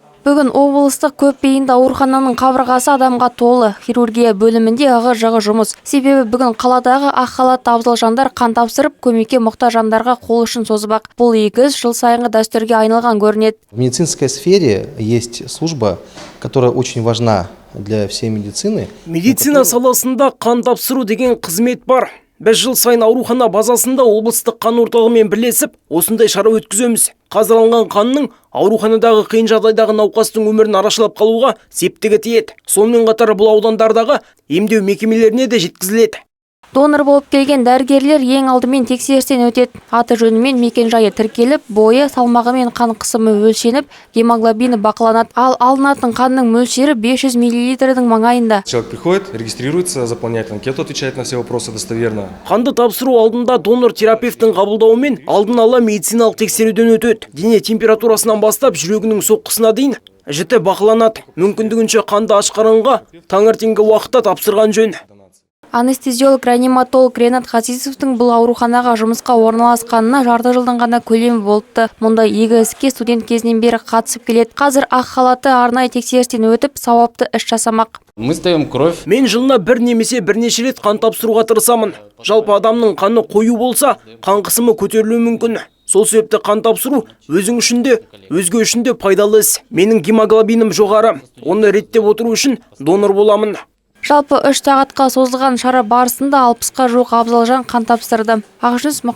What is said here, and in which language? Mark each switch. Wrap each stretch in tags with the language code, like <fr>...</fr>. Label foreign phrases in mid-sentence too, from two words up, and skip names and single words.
<kk>Бүгін облыстық көпбейінді аурухананың қабырғасы адамға толы. Хирургия бөлімінде ығы-жығы жұмыс. Себебі бүгін қаладағы ақ халатты абзал жандар қан тапсырып, көмекке мұқтаж жандарға қол ұшын созбақ. Бұл игі іс жыл сайынғы дәстүрге айналған көрінеді.</kk> <ru>В медицинской сфере есть служба, которая очень важна для всей медицины.</ru> <kk>Медицина саласында қан тапсыру деген қызмет бар. Біз жыл сайын аурухана базасында облыстық қан орталығымен бірлесіп, осындай шара өткіземіз. Қазір алынған қанның ауруханадағы қиын жағдайдағы науқастың өмірін арашалап қалуға септігі тиеді. Сонымен қатар бұл аудандардағы емдеу мекемелеріне де жеткізіледі. Донор болып келген дәрігерлер ең алдымен тексерістен өтеді. Аты жөнімен мекен-жайы тіркеліп, бойы, салмағы мен қан қысымы өлшеніп, гемоглобині бақыланады. Ал алынатын қанның мөлшері 500 мл-дің маңайында.</kk> <ru>Человек приходит, регистрируется, заполняет анкету, отвечает на все вопросы достоверно.</ru> <kk>Қанды тапсыру алдында донор-терапевтің қабылдауымен алдын ала медициналық тексеруден өтеді. Дене температурасынан бастап жүрегінің соққысына дейін жіті бақыланады. Мүмкіндігінше қанды ашқарынға таңертеңгі уақытта тапсырған жөн. Анестезиолог-реаниматолог Ренат Хасисовтың бұл ауруханаға жұмысқа орналасқанына жарты жылдың ғана көлемі болыпты. Мұнда игі іске студент кезінен бері қатысып келеді. Қазір ақ халатты арнайы тексерістен өтіп, сауапты іс жасамақ.</kk> <ru>Мы сдаем кровь.</ru> <kk>Мен жылына бір немесе бірнеше рет қан тапсыруға тырысамын. Жалпы адамның қаны қою болса, қан қысымы көтерілуі мүмкін. Сол себепті қан тапсыру өзің үшін де, өзге үшін де пайдалы іс. Менің гемоглобинім жоғары. Оны реттеп отыру үшін донор боламын. Жалпы 3 сағатқа созылған шара барысында 60-қа жуық абзал жан қан тапсырды.</kk>